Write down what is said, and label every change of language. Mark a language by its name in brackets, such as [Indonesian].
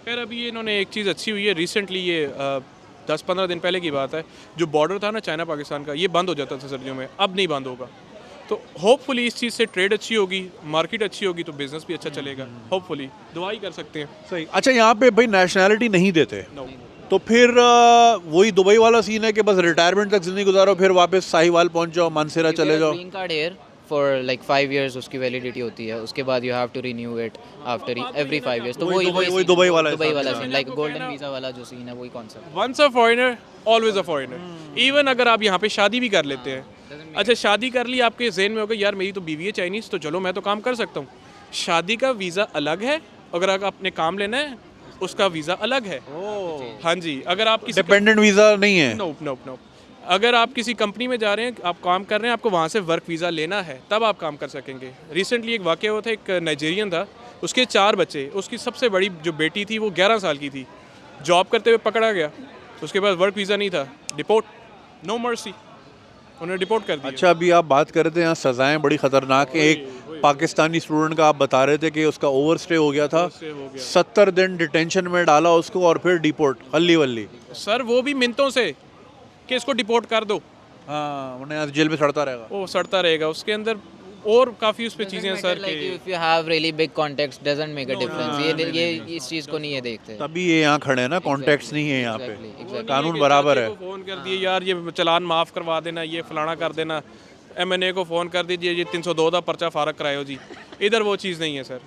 [Hindi] खैर अभी इन्होंने एक चीज़ अच्छी हुई है, रिसेंटली ये 10-15 दिन पहले की बात है, जो बॉर्डर था ना चाइना पाकिस्तान का, ये बंद हो जाता था सर्दियों में, अब नहीं बंद होगा। तो होपफुली इस चीज़ से ट्रेड अच्छी होगी, मार्केट अच्छी होगी, तो बिजनेस भी अच्छा चलेगा। होपफुली दुआ ही कर सकते हैं। सही। अच्छा, यहाँ पे भाई नेशनैलिटी नहीं देते, [English] No. [Hindi] तो फिर वही दुबई वाला सीन है कि बस रिटायरमेंट तक जिंदगी गुजारो, फिर वापस साहिवाल पहुंच जाओ, मानसेरा चले जाओ। [English] green card here for like 5 years [Hindi] उसकी वैलिडिटी होती है, उसके बाद [English] you have to renew it after every 5 years। तो [Hindi] वही वही दुबई वाला सीन, like गोल्डन वीज़ा वाला जो सीन है, वही concept. [English] Once a foreigner always a foreigner. [Hindi] Even अगर आप यहाँ पे शादी भी कर लेते हैं, अच्छा शादी कर ली, आपके जहन में होगा यार मेरी तो बीवी है चाइनीज़, तो चलो मैं तो काम कर सकता हूँ। शादी का वीज़ा अलग है, अगर आपने काम लेना है उसका वीज़ा अलग है। हाँ जी, अगर आप किसी डिपेंडेंट वीज़ा नहीं है। नो अगर आप किसी कंपनी में जा रहे हैं, आप काम कर रहे हैं, आपको वहाँ से वर्क वीज़ा लेना है, तब आप काम कर सकेंगे। रिसेंटली एक वाक़या हुआ था, एक नाइजीरियन था, उसके 4 बच्चे, उसकी सबसे बड़ी जो बेटी थी वो 11 साल की थी, जॉब करते हुए पकड़ा गया, उसके पास वर्क वीज़ा नहीं था, डिपोर्ट, नो मर्सी, उन्हें डिपोर्ट कर दिया। अच्छा, अभी आप बात कर रहे थे यहाँ सज़ाएं बड़ी ख़तरनाक हैं। एक पाकिस्तानी स्टूडेंट का आप बता रहे थे कि उसका ओवर स्टे हो गया था, 70 दिन डिटेंशन में डाला उसको और फिर डिपोर्ट, हल्ली वल्ली। सर वो भी मिनटों से कि इसको डिपोर्ट कर दो, हाँ, उन्हें यहाँ जेल में सड़ता रहेगा। वो सड़ता रहेगा। उसके अंदर और काफ़ी उस पर चीज़ें हैं सर [English] like [Hindi] कि [English] if you have really big context doesn't make a difference। [Hindi] ये इस चीज़ को नहीं ये देखते। तभी ये यहाँ खड़े हैं ना, कॉन्टेक्ट्स नहीं है यहाँ पे, [English] Exactly। [Hindi] कानून बराबर है। फ़ोन कर दिए यार ये चलान माफ़ करवा देना, ये फलाना कर देना, MNA को फ़ोन कर दीजिए ये 302 का पर्चा फारग कराओ जी। इधर वो चीज़ नहीं है सर।